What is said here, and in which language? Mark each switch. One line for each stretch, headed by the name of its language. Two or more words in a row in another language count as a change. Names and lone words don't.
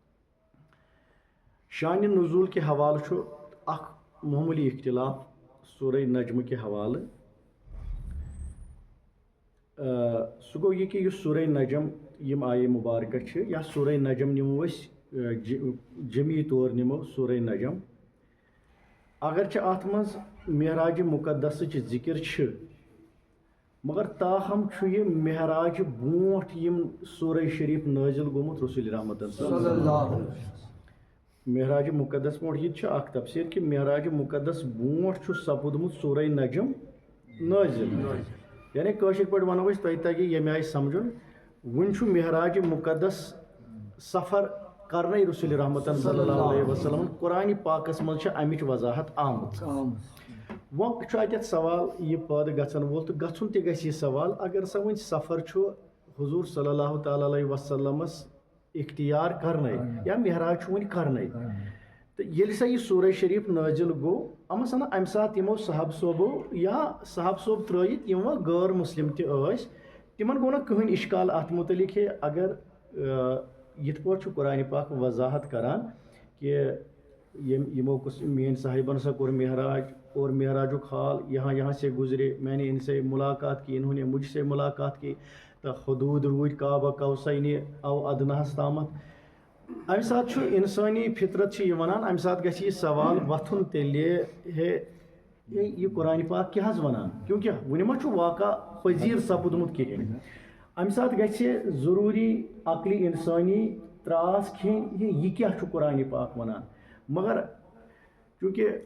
Kashmiri: شانہِ نزوٗل کہِ حوالہٕ چھُ اکھ معموٗلی اختِلاف سورہ نجمہٕ کہِ حوالہٕ سُہ گوٚو یہِ کہِ یُس سورہ نجم یِم آیے مُبارکہ چھِ یا سورہ نجم نِمو أسۍ جمی طور نِمو سورہ نجم اگرچہِ اَتھ منٛز معراجِ مُقدسٕچ ذِکِر چھِ مگر تاہم چھُ یہِ معراج برونٛٹھ یِم سورہ شریٖف نٲزِل گوٚمُت رسوٗلِ رحمتن معراجِ مُقدس برونٛٹھ یہِ تہِ چھُ اکھ تفسیٖر کہِ معراجِ مُقدس برونٛٹھ چھُ سپُدمُت سورہ نجم نٲزِل یعنی کٲشِر پٲٹھۍ وَنو أسۍ تۄہہِ تَگہِ ییٚمہِ آیہِ سمجھُن وُنہِ چھُ معراجِ مُقدس سفر کرنے رسول رحمتن
Arabic: صلی اللہ علیہ وسلم
Kashmiri: قرآنِ پاکس منٛز چھِ اَمِچ وضاحت آمٕژ وۄنۍ چھُ اَتٮ۪تھ سوال یہِ پٲدٕ گژھن وول تہٕ گژھُن تہِ گژھِ یہِ سوال اگر سا وۄنۍ سفر چھُ حضوٗر
Arabic: صلی اللہ تعالیٰ علیہ
Kashmiri: وسلمس اختیار کرنے یا معراج چھُ وُنہِ کرنے تہٕ ییٚلہِ سا یہِ سورہ شریٖف نٲزِل گوٚو اَما سَنا اَمہِ ساتہٕ یِمو صحاب صوبو یا صحاب صوب ترٲیِتھ یِم وۄنۍ غٲر مُسلِم تہِ ٲسۍ تِمن گوٚو نہٕ کٕہٕنۍ اِشکال اَتھ مُتعلِق ہے اگر یِتھ پٲٹھۍ چھُ قرآنِ پاک وضاحت کران کہ یِمو میٲنۍ صاحبن سا کوٚر معراج اور معراجُک حال
Urdu: یہاں یہاں سے گُزرے میں نے ان سے ملاقات کی انہوں نے مجھ سے ملاقات کی
Kashmiri: تہٕ حدوٗد روٗدۍ کعبہ کوثینہِ او ادناہَس تامَتھ اَمہِ ساتہٕ چھُ اِنسٲنی فطرت چھِ یہِ وَنان اَمہِ ساتہٕ گژھِ یہِ سوال وۄتھُن تیٚلہِ ہے یہِ قرآنِ پاک کیٛاہ حظ وَنان کیونکہِ وُنہِ ما چھُ واقع پٔزیٖر سپُدمُت کِہیٖنۍ اَمہِ ساتہٕ گژھِ ضروٗری عقلہِ اِنسٲنی ترٛاس کھیٚنۍ یہِ کیٛاہ چھُ قرآنِ پاک وَنان مگر چوٗنٛکہِ